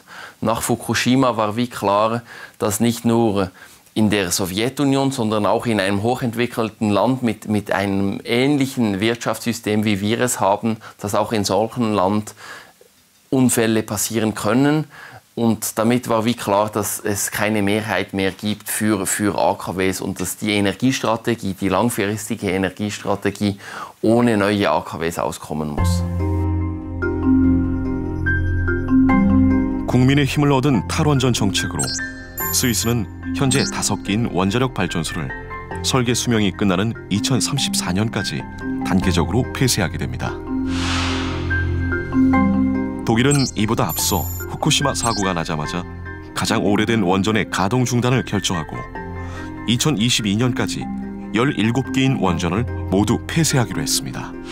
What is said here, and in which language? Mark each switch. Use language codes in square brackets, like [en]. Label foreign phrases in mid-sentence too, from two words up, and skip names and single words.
[de] Nach Fukushima war wie klar, dass nicht nur in der Sowjetunion, sondern auch in einem hochentwickelten Land mit einem ähnlichen Wirtschaftssystem, wie wir es haben, dass auch in solchem Land Unfälle passieren können. Und damit war wie klar, dass es keine Mehrheit mehr gibt für AKWs und dass die Energiestrategie, die langfristige Energiestrategie, ohne neue AKWs auskommen muss. [ko] 국민의 힘을 얻은 탈원전 정책으로 스위스는 현재 5개인 원자력 발전소를 설계 수명이 끝나는 2034년까지 단계적으로 폐쇄하게 됩니다. 독일은 이보다 앞서 후쿠시마 사고가 나자마자 가장 오래된 원전의 가동 중단을 결정하고 2022년까지 17개인 원전을 모두 폐쇄하기로 했습니다.